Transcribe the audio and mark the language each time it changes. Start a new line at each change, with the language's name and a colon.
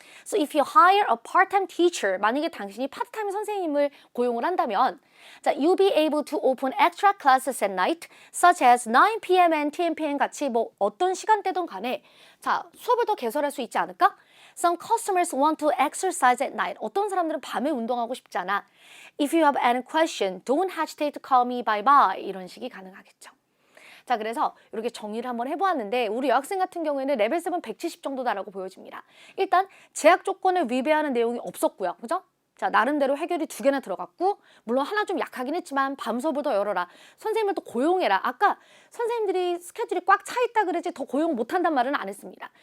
English: So if you hire a part-time teacher,
Korean: 만약에 당신이 파트타임 선생님을 고용을 한다면
English: 자, you'll be able to open extra classes at night, such as 9 p.m. and 10 p.m.
Korean: 같이 뭐 어떤 시간대든 간에 자, 수업을 더 개설할 수 있지 않을까?
English: Some customers want to exercise at night.
Korean: 어떤 사람들은 밤에 운동하고 싶지 않아.
English: If you have any question, don't hesitate to call me bye-bye.
Korean: 이런 식이 가능하겠죠. 자, 그래서 이렇게 정리를 한번 해보았는데 우리 여학생 같은 경우에는 레벨 7 170 정도다라고 보여집니다. 일단 제약 조건을 위배하는 내용이 없었고요. 그죠? 자, 나름대로 해결이 2개나 들어갔고 물론 하나 좀 약하긴 했지만 밤 수업을 더 열어라. 선생님을 또 고용해라. 아까 선생님들이 스케줄이 꽉 차 있다 그러지 더 고용 못한단 말은 안 했습니다.